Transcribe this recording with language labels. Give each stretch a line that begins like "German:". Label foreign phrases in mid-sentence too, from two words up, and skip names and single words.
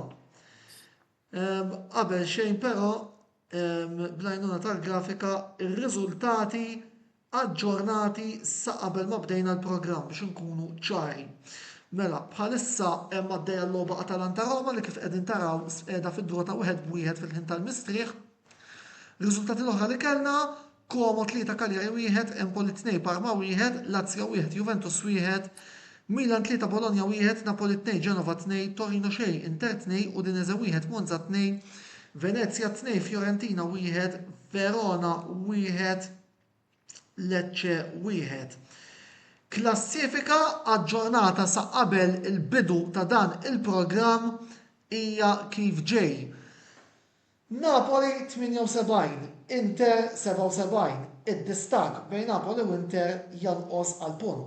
Maltese: Qabel xejn però bl-għajnuna tal-grafika ir-riżultati aġġornati sa qabel ma bdejna l-programm biex inkunu ċari. Mela, bħalissa hemm għaddejja l-logħba Atalanta Roma li kif qegħdin taraw qiegħda fid-drota 1-1 fil-ħin tal-mistrieħ. Riżultati l-oħra li kellna Como 3 Cagliari 1, Empoli 2 Parma 1, Lazio 1 Juventus 1, Milan 3 Bologna 1, Napoli 2 Genova 2, Torino 2 Inter 2, Udinese 1 Monza 2, Venezia 2 Fiorentina 1, Verona 1, Lecce 1. Klassifika aġġornata sa qabel il-bidu ta' dan il-programm hija kif ġej. Napoli 78, Inter 77, id-distak bejn Napoli u Inter janqos għal punt.